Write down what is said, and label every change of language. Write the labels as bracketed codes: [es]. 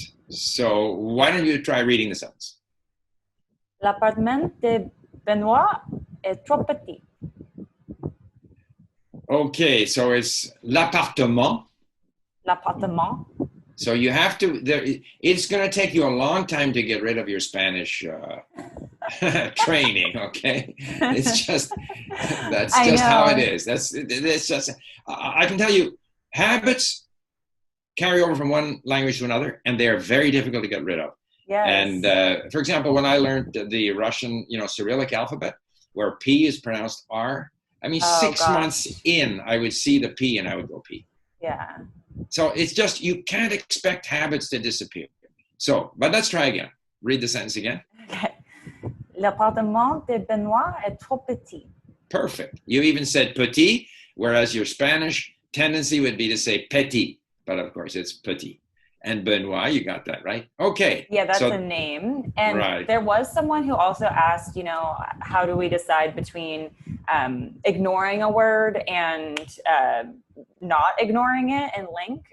[en] So why don't you try reading the sentence? [fr] L'appartement de Benoit est trop petit. [en] Okay, so it's l'appartement. [fr] L'appartement. [en] So you have to, it's going to take you a long time to get rid of your Spanish training, okay? It's just, that's just how it is. It's just, I can tell you, habits carry over from one language to another, and they're very difficult to get rid of. Yes. And for example, when I learned the Russian, Cyrillic alphabet, where P is pronounced R, I mean, 6 months in, I would see the P and I would go P. Yeah. So it's just, you can't expect habits to disappear. So, but let's try again. Read the sentence again. Okay. [fr] L'appartement de Benoit est trop petit. [en] Perfect. You even said petit, whereas your Spanish tendency would be to say petit, but of course it's petit. And Benoit, you got that right? Okay. Yeah, that's a name. And there was someone who also asked, how do we decide between ignoring a word and not ignoring it in LingQ?